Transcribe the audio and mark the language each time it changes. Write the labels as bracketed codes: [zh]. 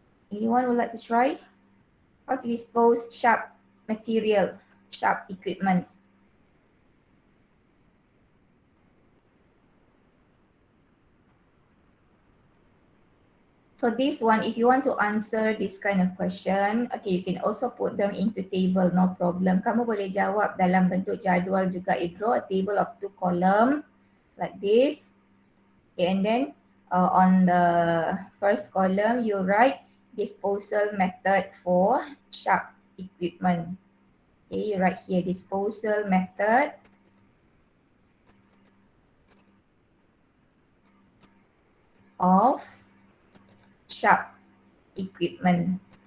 [en] Anyone would like to try? How to dispose sharp material, sharp equipment? So this one, if you want to answer this kind of question, okay, you can also put them into table, no problem. [ms] Kamu boleh jawab dalam bentuk jadual juga. [en] You draw a table of 2 column like this. Okay, and then on the first column, you write disposal method for sharp equipment. Okay, you write here disposal method of sharp equipment.